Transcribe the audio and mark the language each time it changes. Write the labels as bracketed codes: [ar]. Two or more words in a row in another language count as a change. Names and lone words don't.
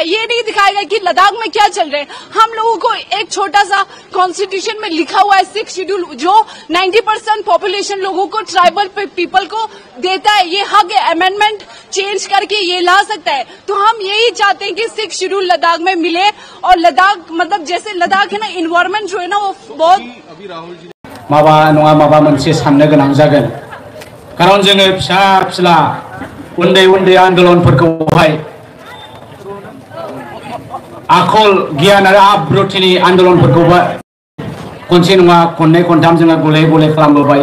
[hi] ये नहीं दिखाएगा कि लद्दाख में क्या चल रहा है। हम लोगों को एक छोटा सा कॉन्स्टिट्यूशन में लिखा हुआ है 6 शेड्यूल जो 90% पॉपुलेशन लोगों को [en] tribal people [hi] को देता है। ये हक [en] amendment change [hi] करके ये ला सकता है। तो हम यही चाहते हैं कि 6 शेड्यूल लद्दाख में मिले और लद्दाख मतलब जैसे लद्दाख है ना इन्वायरमेंट जो है ना वो बहुत [brx] माबा नङा माबा मोनसे साननो गोनां जागोन। कारण जोङो फिसा फिला उन्दै उन्दै आन्दोलनफोरखौहाय आखल गियान आरो आब्रुथिनि आन्दोलनफोरखौबो खनसे नङा खननै खनथाम जोङो गले गले खालामबोबाय।